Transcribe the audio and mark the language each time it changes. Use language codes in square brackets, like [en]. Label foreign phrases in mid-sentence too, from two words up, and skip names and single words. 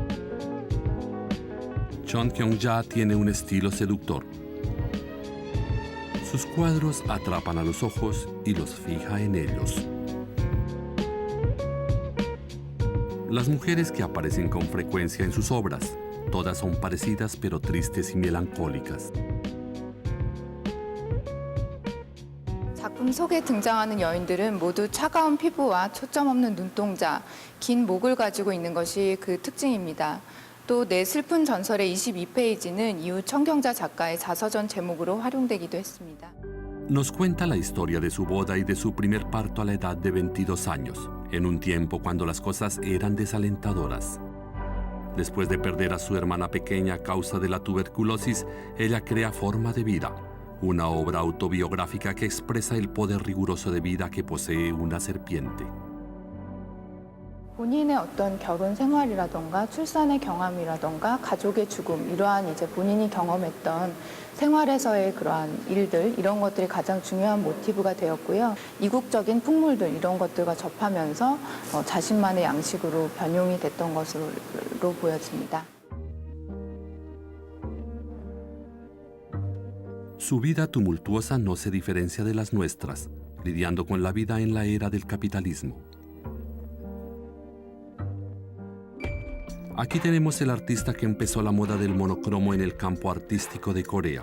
[es] Cheonggyeongja tiene un estilo seductor. Sus cuadros atrapan a los ojos y los fija en ellos. Las mujeres que aparecen con frecuencia en sus obras, todas son parecidas pero tristes y melancólicas. [ko] 작품 속에 등장하는 여인들은 모두 차가운 피부와 초점 없는 눈동자, 긴 목을 가지고 있는 것이 그 특징입니다. 또 내 슬픈 전설의 22페이지는 이후 청경자 작가의 자서전 제목으로 활용되기도 했습니다. [es] Nos cuenta la historia de su boda y de su primer parto a la edad de 22 años, en un tiempo cuando las cosas eran desalentadoras. Después de perder a su hermana pequeña a causa de la tuberculosis, ella crea Forma de Vida, una obra autobiográfica que expresa el poder riguroso de vida que posee una serpiente. [ko] 본인의 어떤 결혼 생활이라던가 출산의 경험이라던가 가족의 죽음, 이러한 이제 본인이 경험했던 생활에서의 그러한 일들, 이런 것들이 가장 중요한 모티브가 되었고요. 이국적인 풍물들, 이런 것들과 접하면서 자신만의 양식으로 변용이 됐던 것으로 보여집니다. [es] Su vida tumultuosa no se diferencia de las nuestras, lidiando con la vida en la era del capitalismo. Aquí tenemos el artista que empezó la moda del monocromo en el campo artístico de Corea.